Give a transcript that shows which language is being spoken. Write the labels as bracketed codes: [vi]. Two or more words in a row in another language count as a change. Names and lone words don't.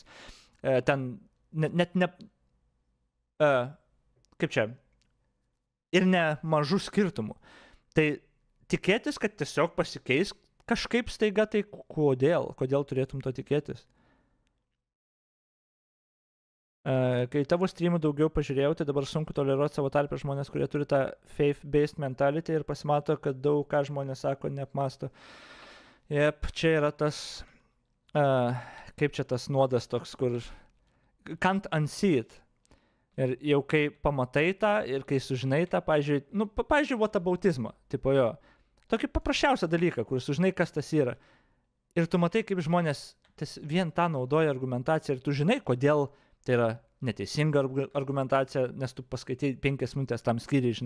[lt] Ten net ne, kaip čia, ir ne mažų skirtumų. Tai tikėtis, kad tiesiog pasikeis kažkaip staiga, tai kodėl turėtum to tikėtis? Kai tavo streamų daugiau pažiūrėjau, tai dabar sunku toleruoti savo tarpę žmonės, kurie turi tą [en] faith-based mentality [lt] ir pasimato, kad daug ką žmonės sako, neapmasto. Jep, čia yra tas, kaip čia tas nuodas toks, kur [en] can't unsee it. [lt] Ir jau kai pamatai tą ir kai sužinai tą, pavyzdžiui, whataboutizmą, tipo jo. Tokį paprasčiausią dalyką, kur sužinai, kas tas yra. Ir tu matai, kaip žmonės vien tą naudoja argumentaciją ir tu žinai, kodėl tai yra neteisinga argumentacija, nes tu paskaitai 5 minutės tam skyriai, žinai.